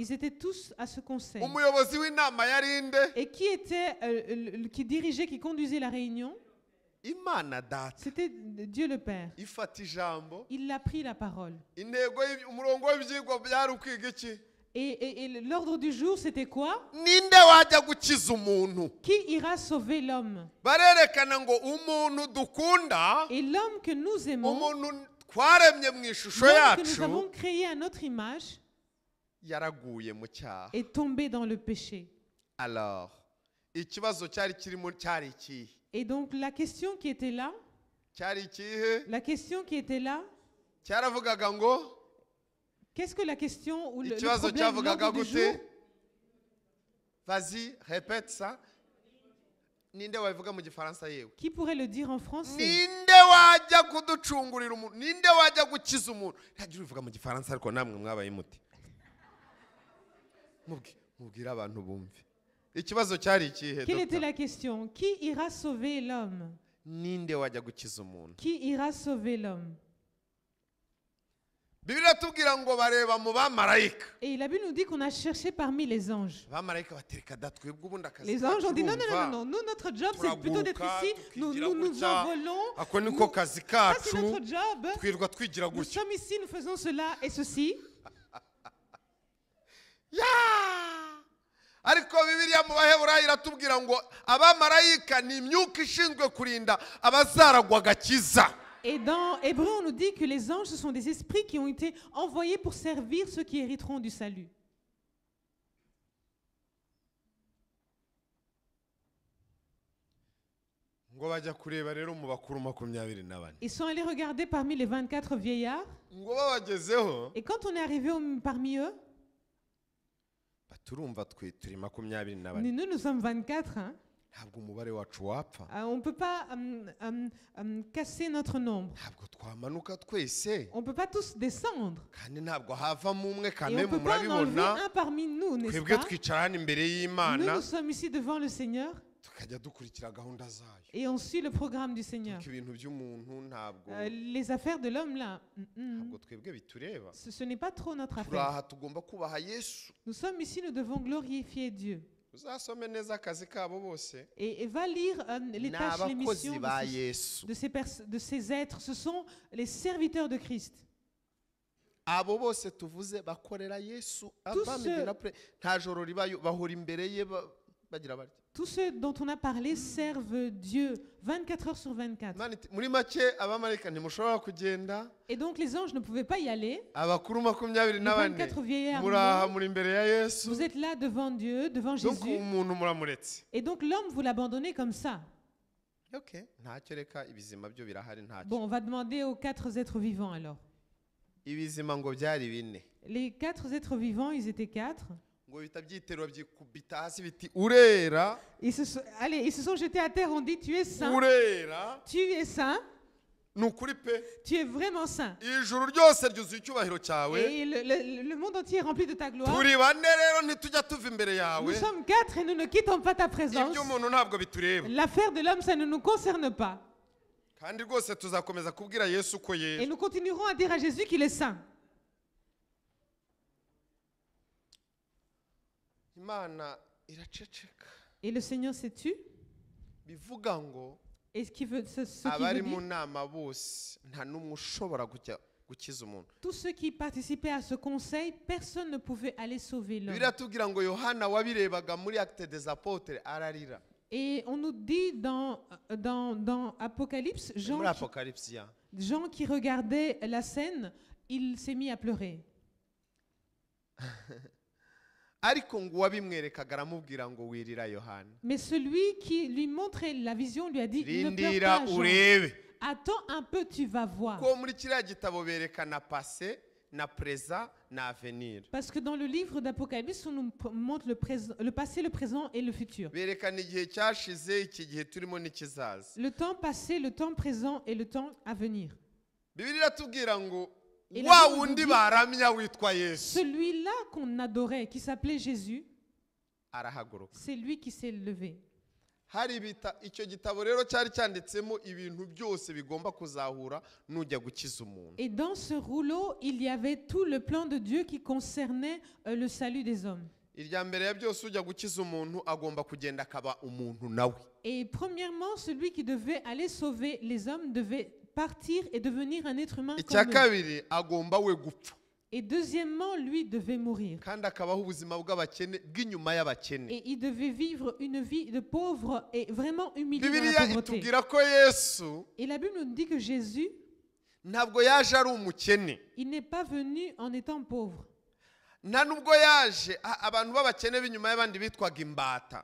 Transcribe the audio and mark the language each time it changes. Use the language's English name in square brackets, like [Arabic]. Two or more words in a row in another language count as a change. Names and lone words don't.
[French] ils étaient tous à ce conseil. [Kinyarwanda] Umuyobozi w'inama yari inde. [French] Et qui était, qui dirigeait, qui conduisait la réunion? [Kinyarwanda] Imana data. [French] C'était Dieu le Père. [Kinyarwanda] Ifata ijambo. [French] Il a pris la parole. [Kinyarwanda] Intego umurongo w'ibyigwa byari ukwiga iki. [French] Et l'ordre du jour, c'était quoi? [Kinyarwanda] Ninde wajya gukiza umuntu. [French] Qui ira sauver l'homme? [Kinyarwanda] Barerekana ngo umuntu dukunda. [French] Et l'homme que nous aimons, [Kinyarwanda] Umuntu twaremye mu ishusho [French] l'homme que nous [Kinyarwanda] yacu. [French] avons créé à notre image, [Kinyarwanda] Yaraguye mu cyaha. [French] est tombé dans le péché. Alors, [Kinyarwanda] ikibazo cyari kirimo cyari ikihe. [French] Et donc la question qui était là, [Kinyarwanda] Cyari ikihe. Cyaravugaga ngo [French] qu'est-ce que la question ou le [Kinyarwanda] ikibazo [French] problème, [Kinyarwanda] cyavugaga [French] l'ordre du [Kinyarwanda] gute. [French] jour? Vas-y, répète ça. [Kinyarwanda] Ninde wabivuga mu gifaransa yewe. [French] Qui pourrait le dire en français? [Kinyarwanda] Ninde wajya kuducungurira umuntu. Ninde wajya gukiza umuntu. Ntagira ubivuga mu gifaransa ariko namwe mwabaye muti. Mubwira abantu bumve. Ikibazo cyari ikihe. [French] Quelle était la question? Qui ira sauver l'homme? [Kinyarwanda] Ninde wajya gukiza umuntu. [French] Qui ira sauver l'homme? [Kinyarwanda] Bibiliya tubwira ngo bareba mu bamarayika. [French] Et la Bible nous dit qu'on a cherché parmi les anges. [Kinyarwanda] Abamarayika batereka datwebwe ubundi akazi. [French] Les anges ont dit non, non, non, non, nous, notre job, c'est plutôt d'être ici. Nous envolons. [Kinyarwanda] Ako niko kazi [French] Ça, c'est [Kinyarwanda] kacu. [French] notre job. [Kinyarwanda] Twirwa twigira [French] Nous [Kinyarwanda] gutya. [French] sommes ici, nous faisons cela et ceci. [Kinyarwanda] Ariko Bibiliya mu Baheburayo iratubwira ngo abamarayika ni imyuka ishinzwe kurinda abazaragwa agakiza. [French] Et dans Hébreu, on nous dit que les anges, ce sont des esprits qui ont été envoyés pour servir ceux qui hériteront du salut. [Kinyarwanda] Ngo bajya kureba rero mu bakuru 24. [French] Ils sont allés regarder parmi les 24 vieillards. [Kinyarwanda] Ngo babagezeho. [French] Et quand on est arrivé parmi eux, [Kinyarwanda] Turumva twe turi 24. [French] nous sommes 24. Hein. [Kinyarwanda] Ntabwo umubare wacu wapfa. [French] On ne peut pas casser notre nombre. [Kinyarwanda] Ntabwo twamanuka twese. [French] On ne peut pas tous descendre. [Kinyarwanda] Kandi ntabwo havamo umwe [French] Et [Kinyarwanda] kandi [French] on ne peut pas en enlever [Kinyarwanda] murabibona. [French] un parmi nous, n'est-ce [Kinyarwanda] Twebwe [French] pas? [Kinyarwanda] twicara hano imbere [French] Nous, [Kinyarwanda] y'Imana. [French] nous sommes ici devant le Seigneur [Kinyarwanda] Tukajya dukurikira gahunda zayo. [French] et on suit le programme du Seigneur. [Kinyarwanda] Kuko ibintu by'umuntu ntabwo [French] Les affaires de l'homme, là, [Kinyarwanda] ntabwo twebwe bitureba. [French] ce n'est pas trop notre affaire. [Kinyarwanda] Turaha tugomba kubaha Yesu. [French] Nous sommes ici, nous devons glorifier Dieu. [Kinyarwanda] Uzasome neza akazi kabo bose. [French] Et va lire les tâches, les missions [Kinyarwanda] N'abakozi ba Yesu. [French] de ces êtres. Ce sont les serviteurs de Christ. [Kinyarwanda] Abo bose tuvuze bakorera Yesu. Nta joro ribayo bahora imbere ye bagira bati. [French] Tous ceux dont on a parlé servent Dieu 24 heures sur 24. [Kinyarwanda] Muri make abamarayika ntimushobora kugenda. [French] Et donc les anges ne pouvaient pas y aller. [Kinyarwanda] Abakuru 24 [French] Les 24 vieillards, [Kinyarwanda] muraha [French] non. [Kinyarwanda] muri imbere ya Yesu. [French] Vous êtes là devant Dieu, devant Donc Jésus. [Kinyarwanda] umuntu muramuretse. [French] Et donc l'homme, vous l'abandonnez comme ça. [Kinyarwanda] Okay, ntacyo reka ibizima byo birahari ntacyo. [French] Bon, on va demander aux 4 êtres vivants alors. [Kinyarwanda] Ibizima ngo byari bine. [French] Les 4 êtres vivants, ils étaient 4. [Kinyarwanda] Ngo bitabyiterwa byikubita hasi biti urera. [French] Ils se sont jetés à terre, on dit tu es saint. [Kinyarwanda] Urera. [French] Tu es saint. [Kinyarwanda] Nukuri pe. [French] Tu es vraiment saint. [Kinyarwanda] Ijuru ryose ryuzuye icyubahiro cyawe. [French] Et le monde entier est rempli de ta gloire. [Kinyarwanda] Turi bane rero ntitujya tuva imbere [French] Nous [Kinyarwanda] yawe. [French] sommes 4 et nous ne quittons pas ta présence. [Kinyarwanda] Iby'umuntu ntabwo bitureba. [French] L'affaire de l'homme, ça ne nous concerne pas. [Kinyarwanda] Kandi rwose tuzakomeza kubwira Yesu ko [French] Et [Kinyarwanda] yera. [French] nous continuerons à dire à Jésus qu'il est saint. [Kinyarwanda] Imana iraceceka. [French] Et le Seigneur s'est tu. [Kinyarwanda] Bivuga ngo [French] Et ce qui veut [Kinyarwanda] abari mu [French] dire, [Kinyarwanda] nama bose nta n'umwe ushobora gukiza umuntu. [French] tous ceux qui participaient à ce conseil, personne ne pouvait aller sauver l'homme. [Kinyarwanda] Biratubwira ngo Yohana wabirebaga muri Actes des Apôtres ararira. [French] Et on nous dit dans Apocalypse, [Kinyarwanda] Muri Apocalypse ya. [French] gens qui regardaient la scène, il s'est mis à pleurer. [Kinyarwanda] ariko ngo uwabimwerekaga aramubwira ngo wirira Yohana, [French] Mais celui qui lui montrait la vision lui a dit, ne pleure [Kinyarwanda] rindira [French] pas, Jean. [Kinyarwanda] urebe. [French] Attends un peu, tu vas voir. [Kinyarwanda] Ko muri kiriya gitabo berekana passé na présent na avenir, [French] Parce que dans le livre d'Apocalypse, on nous montre le passé, le présent et le futur. [Kinyarwanda] berekana igihe cyashize, iki gihe turimo n'ikizaza. [French] Le temps passé, le temps présent et le temps à venir. [Kinyarwanda] Bibiliya iratubwira ngo [French] Et la [Kinyarwanda] wa [French] Bible nous [Kinyarwanda] wundi [French] dit- [Kinyarwanda] baramya witwa Yesu [French] Celui-là qu'on adorait, qui s'appelait Jésus, [Kinyarwanda] arahaguruka. [French] c'est lui qui s'est levé. [Kinyarwanda] Icyo gitabo rero cyari cyanditsemo ibintu byose bigomba kuzahura nujya gukiza umuntu. [French] Et dans ce rouleau, il y avait tout le plan de Dieu qui concernait le salut des hommes. [Kinyarwanda] Irya mbere ya byose ujya gukiza umuntu agomba kugenda akaba umuntu nawe. [French] Et premièrement, celui qui devait aller sauver les hommes devait partir et devenir un être humain [Kinyarwanda] Icya [French] comme eux. [Kinyarwanda] kabiri agomba we gupfa [French] Et deuxièmement, lui devait mourir. [Kinyarwanda] kandi akabaho ubuzima bw'abakene bw'inyuma y'abakene. [French] Et il devait vivre une vie de pauvre et vraiment humilié dans la [Kinyarwanda] Bibiliya [French] pauvreté. [Kinyarwanda] itubwira ko Yesu [French] Et la Bible nous dit que Jésus, [Kinyarwanda] ntabwo yaje ari umukene, [French] il n'est pas venu en étant pauvre. [Kinyarwanda] nta nubwo yaje abantu b'abakene b'inyuma y'abandi bitwaga imbata,